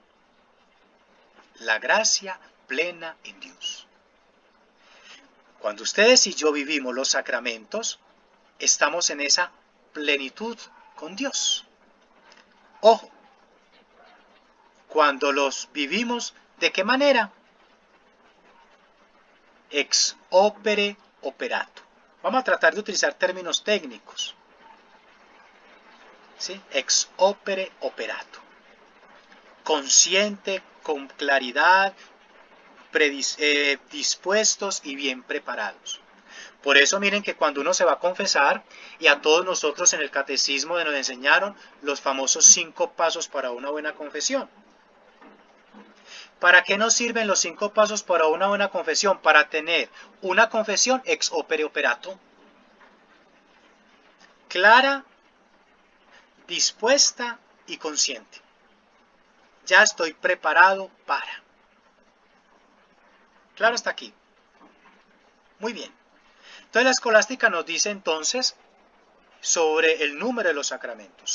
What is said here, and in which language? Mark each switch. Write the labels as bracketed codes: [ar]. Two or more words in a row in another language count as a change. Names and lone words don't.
[es] La gracia plena en Dios. Cuando ustedes y yo vivimos los sacramentos, estamos en esa plenitud con Dios. Ojo, cuando los vivimos, ¿de qué manera? [la] Ex opere operato. [es] Vamos a tratar de utilizar términos técnicos. ¿Sí? [la] Ex opere operato. [es] Consciente, con claridad, dispuestos y bien preparados. Por eso miren que cuando uno se va a confesar, y a todos nosotros en el catecismo nos enseñaron los famosos 5 pasos para una buena confesión. ¿Para qué nos sirven los 5 pasos para una buena confesión? Para tener una confesión [la] ex opere operato. [es] Clara, dispuesta y consciente. Ya estoy preparado para. Claro hasta aquí. Muy bien. Entonces la escolástica nos dice entonces sobre el número de los sacramentos.